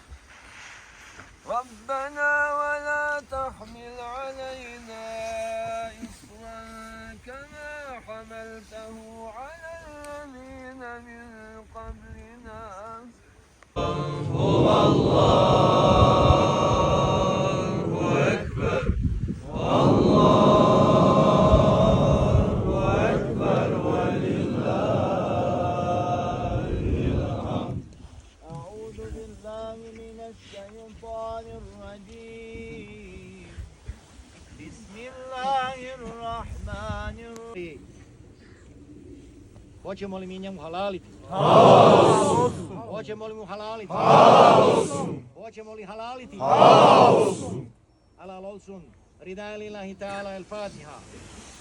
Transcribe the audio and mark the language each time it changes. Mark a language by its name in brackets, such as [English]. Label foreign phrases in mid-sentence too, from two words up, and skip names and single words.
[Arabic] ربنا ولا تحمل علينا إصرا كما حملته على الذين من قبلنا هو الله أكبر الله أكبر ولله الحمد أعوذ بالله من الشيطان الرجيم بسم الله الرحمن الرحيم [Bosnian] Hoćemo li mi njemu halaliti? Hoćemo li mu halaliti? Hoćemo li halaliti? [Turkish] Halal olsun [Arabic] لرضا الله تعالى الفاتحة.